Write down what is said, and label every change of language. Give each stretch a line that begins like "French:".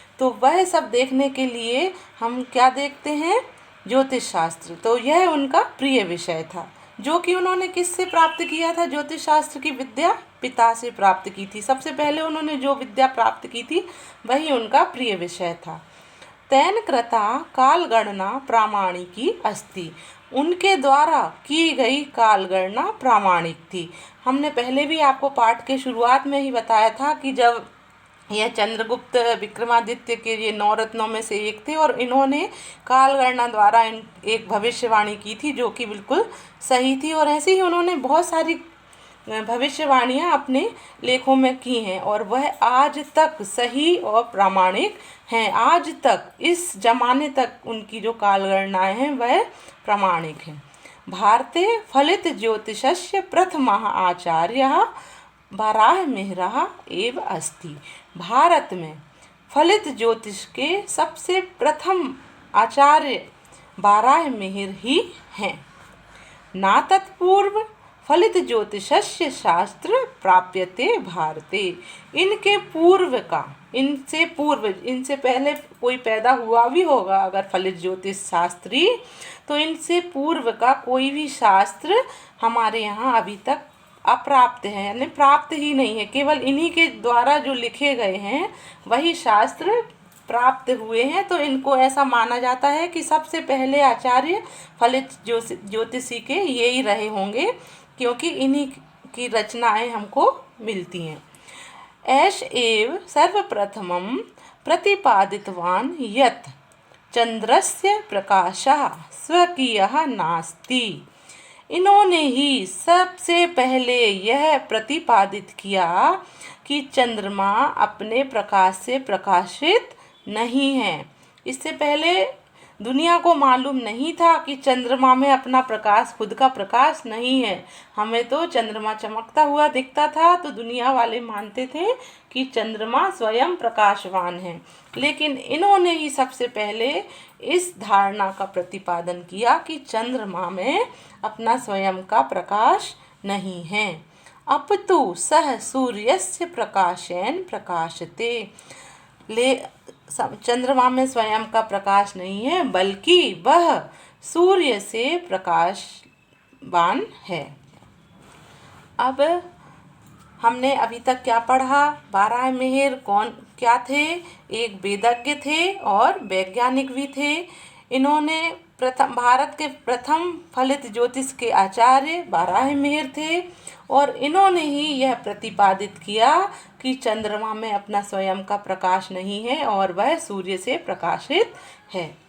Hindi: तो वह सब देखने के लिए हम क्या देखते हैं, ज्योतिष शास्त्र। तो यह उनका प्रिय विषय था, जो कि उन्होंने किससे प्राप्त किया था, ज्योतिष शास्त्र की विद्या पिता से प्राप्त की थी। सबसे पहले उन्होंने जो विद्या प्राप्त की थी वही उनका प्रिय विषय था।
Sanskrit: तेन कृता कालगणना प्रामाणिकी अस्ति।
Hindi: उनके द्वारा की गई कालगणना प्रामाणिक थी। हमने पहले भी आपको पाठ के शुरुआत में ही बताया था कि जब यह चंद्रगुप्त विक्रमादित्य के ये 9 रत्नों में से एक थे, और इन्होंने कालगणना द्वारा एक भविष्यवाणी की थी जो कि बिल्कुल सही थी। और ऐसे ही उन्होंने बहुत सारी भविष्यवाणियाँ अपने लेखों में की हैं, और वह आज तक सही और प्रामाणिक हैं। आज तक, इस जमाने तक उनकी जो कालगणनाएँ हैं वह प्रामाणिक हैं।
Sanskrit: भारते फलित ज्योतिषस्य प्रथमः आचार्यः वराहमिहिरः एव अस्ति।
Hindi: भारत में फलित ज्योतिष के सबसे प्रथम आचार्य वराहमिहिर ही हैं।
Sanskrit: ना तत्पूर्व फलित ज्योतिषस्य शास्त्र प्राप्यते भारते।
Hindi: इनके पूर्व का, इनसे पहले कोई पैदा हुआ भी होगा अगर फलित ज्योतिष शास्त्री, तो इनसे पूर्व का कोई भी शास्त्र हमारे यहाँ अभी तक अप्राप्त है, यानी प्राप्त ही नहीं है। केवल इन्हीं के द्वारा जो लिखे गए हैं वही शास्त्र प्राप्त हुए हैं। तो इनको ऐसा माना जाता है कि सबसे पहले आचार्य फलित ज्योतिषी के यही रहे होंगे, क्योंकि इन्हीं की रचनाएं हमको मिलती हैं।
Sanskrit: ऐश एव सर्वप्रथमं प्रतिपादितवान् यत् चंद्रस्य प्रकाशः स्वकीयः नास्ति।
Hindi: इन्होंने ही सबसे पहले यह प्रतिपादित किया कि चंद्रमा अपने प्रकाश से प्रकाशित नहीं है। इससे पहले दुनिया को मालूम नहीं था कि चंद्रमा में अपना प्रकाश, खुद का प्रकाश नहीं है। हमें तो चंद्रमा चमकता हुआ दिखता था, तो दुनिया वाले मानते थे कि चंद्रमा स्वयं प्रकाशवान है। लेकिन इन्होंने ही सबसे पहले इस धारणा का प्रतिपादन किया कि चंद्रमा में अपना स्वयं का प्रकाश नहीं है।
Sanskrit: अपितु सह सूर्यस्य प्रकाशेन प्रकाशते।
Hindi: चंद्रमा में स्वयं का प्रकाश नहीं है, बल्कि वह सूर्य से प्रकाशवान है। अब हमने अभी तक क्या पढ़ा? बारहमेहर क्या थे? एक वेदज्ञ थे और वैज्ञानिक भी थे। इन्होंने भारत के प्रथम फलित ज्योतिष के आचार्य बारहमेहर थे, और इन्होंने ही यह प्रतिपादित किया कि चंद्रमा में अपना स्वयं का प्रकाश नहीं है और वह सूर्य से प्रकाशित है।